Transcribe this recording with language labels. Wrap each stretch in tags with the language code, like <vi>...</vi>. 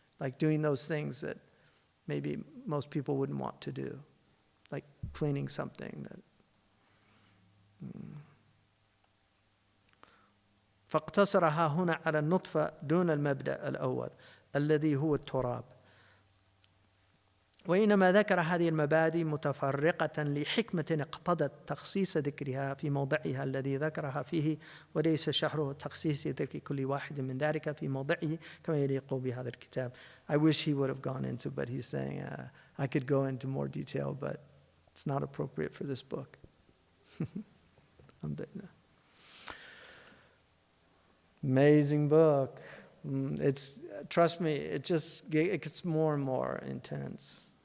<en>like doing those things that maybe most people wouldn't want to do, like cleaning something that.</en> <ar>فاقتصرها هنا على النطفة دون المبدأ الأول الذي هو التراب. وإنما ذكر هذه المبادئ متفرقة لحكمة اقتضت تخصيص ذكرها في موضعها الذي ذكرها فيه وليس شهر تخصيص ذكر كل واحد من ذلك في موضعه كما يليق بهذا الكتاب.</ar> <en>I wish he would have gone into, but he's saying I could go into more detail, but it's not appropriate for this book. Amazing book. It's, trust me, it gets more and more intense.</en>